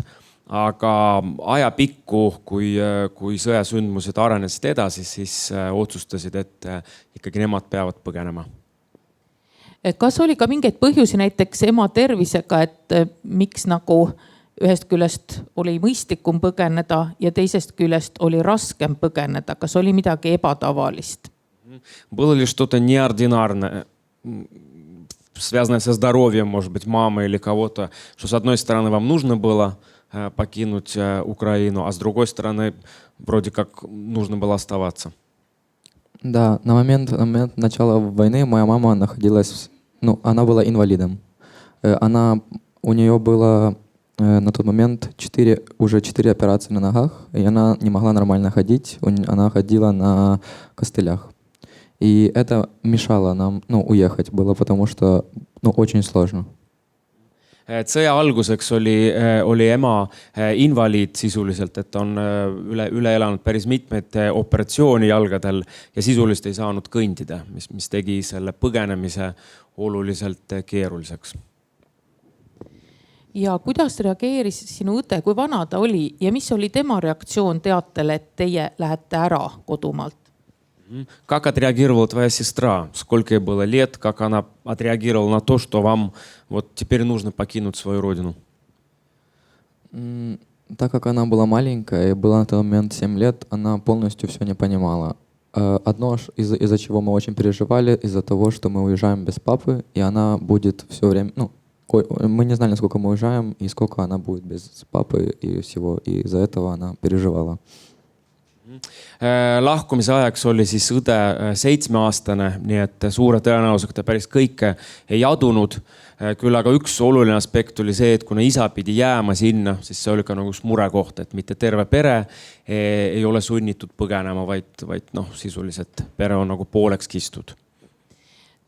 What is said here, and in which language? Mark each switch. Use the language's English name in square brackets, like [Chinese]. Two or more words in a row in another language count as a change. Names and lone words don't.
[Estonian] Aga ajapikku, kui sõjasündmused arenesid edasi, siis otsustasid, et ikkagi nemad peavad põgenema. Kas oli ka mingeid põhjusi näiteks ema tervisega, et miks nagu ühest küljest oli mõistlikum põgeneda ja teisest küljest oli raskem põgeneda? Kas oli midagi ebatavalist? [Russian] Было ли что-то неординарное, связанное со здоровьем, может быть, мамы или кого-то, что с одной стороны вам нужно было покинуть Украину, а с другой стороны вроде как нужно было оставаться? Да, на момент начала войны моя мама находилась, она была инвалидом. У нее было на тот момент уже 4 операции на ногах, и она не могла нормально ходить, она ходила на костылях. И это мешало нам уехать было, потому что очень сложно. [Estonian] Sõja alguseks oli ema invaliid sisuliselt, et on üle elanud päris mitmeid operatsiooni jalgadel ja sisuliselt ei saanud kõndida, mis tegi selle põgenemise oluliselt keeruliseks. Ja kuidas reageeris sinu õde, kui vana ta oli ja mis oli tema reaktsioon teatele, et teie lähete ära kodumaalt? [Russian] Как отреагировала твоя сестра? Сколько ей было лет? Как она отреагировала на то, что вам вот теперь нужно покинуть свою родину? Так как она была маленькая и была на тот момент 7 лет, она полностью все не понимала. Одно, из-за чего мы очень переживали, из-за того, что мы уезжаем без папы, и она будет все время... мы не знали, сколько мы уезжаем и сколько она будет без папы и всего. И из-за этого она переживала. [Estonian] Lahkumise ajaks oli siis õde 7-aastane, nii et suure tõenäosusega ta päris kõike ei adunud. Küll aga üks oluline aspekt oli see, et kuna isa pidi jääma sinna, siis see oli ka nagu murekoht, et mitte terve pere ei ole sunnitud põgenema, vaid sisuliselt pere on nagu pooleks kistud.